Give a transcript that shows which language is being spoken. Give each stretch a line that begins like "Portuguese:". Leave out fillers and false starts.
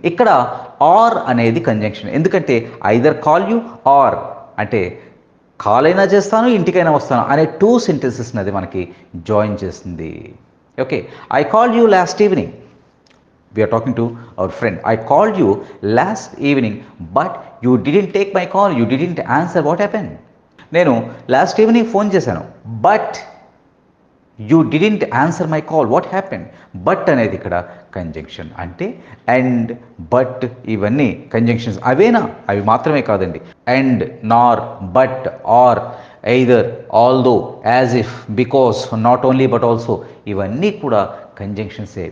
Telugu: ఇక్కడ ఆర్ అనేది కంజంక్షన్. ఎందుకంటే
English: either call you or
Telugu: అంటే కాల్ అయినా చేస్తాను, ఇంటికైనా వస్తాను అనే 2 సెంటెన్సెస్ అది మనకి జాయిన్ చేస్తుంది.
English: Okay, I call you last evening. We are talking to our friend. I called you last evening, but you didn't take my call. You didn't answer. What happened?
Telugu: నేను last evening phone చేశాను,
English: But you didn't answer my call. What happened?
Telugu: But అనేది ఇక్కడ conjunction. అంటే and, but ఇవన్నీ conjunctions. అవేనా? అవి మాత్రమే కాదండి.
English: and, nor, but, or, either, although, as if, because, not only but also
Telugu: ఇవన్నీ కూడా కంజంక్షన్సే.